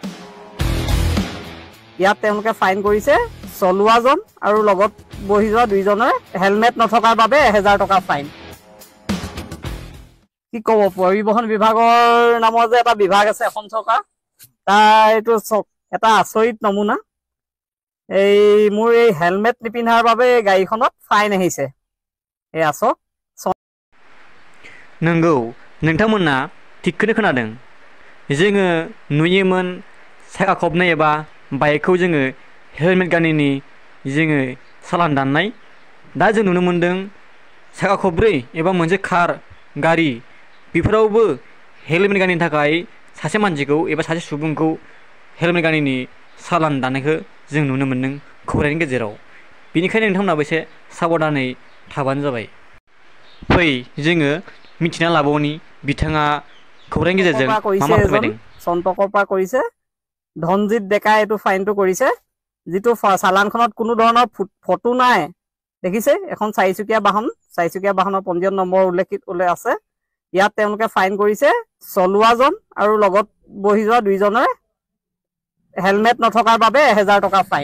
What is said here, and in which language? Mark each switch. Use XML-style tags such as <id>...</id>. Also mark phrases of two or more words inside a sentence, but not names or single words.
<as>ইয়াত তেওঁলোকে ফাইন কৰিছে চলোৱাজন আৰু লগত বহি যোৱা দুইজনৰ হেলমেট নথকাৰ বাবে 1000 টকা ফাইন। কি ক'ব, পৰিবহন বিভাগৰ নামৰ যে এটা বিভাগ আছে এখন চৰকাৰ তাৰ এইটো এটা আচৰিত নমুনা। এই মোৰ এই হেলমেট নিপিন্ধাৰ বাবে গাড়ীখনত ফাইন আহিছে। এই আছো</as> <brx>नंगौ नोंथांमोना थिगखौनो खोनादों। जोङो नुयोमोन साखा खबनै एबा बाइकखौ जोङो हेलमेट गानिनि जोङो सालान दाननाय। दा जों नुनो मोनदों साखा खबब्रै एबा मोनसे कार गारि बेफोरावबो हेलमेट गानिनि थाखाय सासे मानसिखौ एबा सासे सुबुंखौ हेलमेट गानिनि सालान दाननायखौ जों नुनो मोनदों खौरांनि गेजेराव। बेनिखायनो नोंथांमोनाबो एसे साबधानै थाबानो जाबाय। फै जोङो मिथिना लाबावनि बिथाङा खौरांनि गेजेरजों मा मा फोरमायदों।</brx> <as>চন্তকৰ পৰা কৰিছে ধনজিত ডেকা এইটো ফাইনটো কৰিছে, যিটো চালানখনত কোনো ধৰণৰ ফটো নাই। দেখিছে এখন চাৰিচকীয়া বাহনৰ পঞ্জীয়ন নম্বৰ উল্লেখ আছে। ইয়াত তেওঁলোকে ফাইন কৰিছে চলোৱাজন আৰু লগত বহি যোৱা দুইজনৰ হেলমেট নথকাৰ বাবে 1000 টকা ফাইন।</as>